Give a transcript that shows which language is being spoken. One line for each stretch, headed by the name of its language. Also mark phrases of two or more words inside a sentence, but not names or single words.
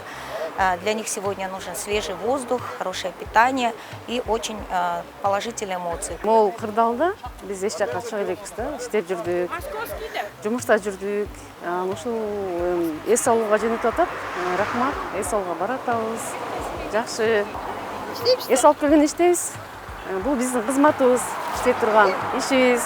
Russian: Для них сегодня нужен свежий воздух, хорошее питание и очень положительные эмоции.
Kyrgyz: Мол кырдалда биз эч жакка чыга элекпиз да, иштеп жүрдүк, жумушта жүрдүк. Ушул эс алууга жөнөтүп атат. Рахмат, эс алууга баратабыз. Жакшы эс алып келген иштейбиз. Бул биздин кызматыбыз, иштеп турган ишибиз.